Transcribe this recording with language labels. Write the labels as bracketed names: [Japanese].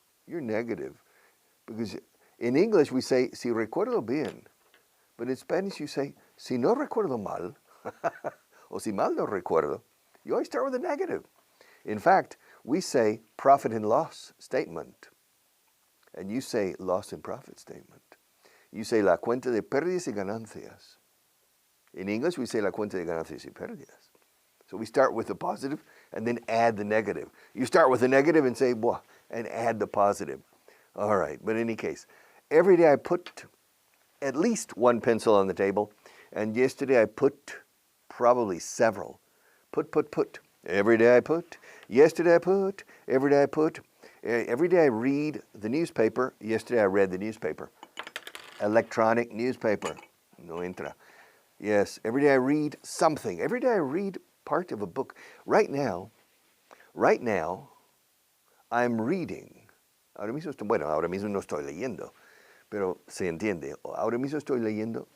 [English] You're negative. Because in English we say, [Spanish] si recuerdo bien. [English] But in Spanish you say, [Spanish] si no recuerdo mal, o si mal no recuerdo. [English] You always start with a negative. In fact, we say profit and loss statement. And you say loss and profit statement. You say [Spanish] la cuenta de pérdidas y ganancias. [English] In English, we say [Spanish] la cuenta de ganancias y pérdidas. [English] So we start with the positive and then add the negative. You start with the negative and say, "Buah," and add the positive. All right, but in any case, every day I put at least one pencil on the table, and yesterday I put probably several. Put. Every day I put. Yesterday I put. Every day I put. Every day I read the newspaper. Yesterday I read the newspaper. Electronic newspaper. [Spanish] No entra. [English] Yes, every day I read something. Every day I read part of a book. Right now, I'm reading. [Spanish] Ahora mismo no estoy leyendo, pero se entiende. Ahora mismo estoy leyendo.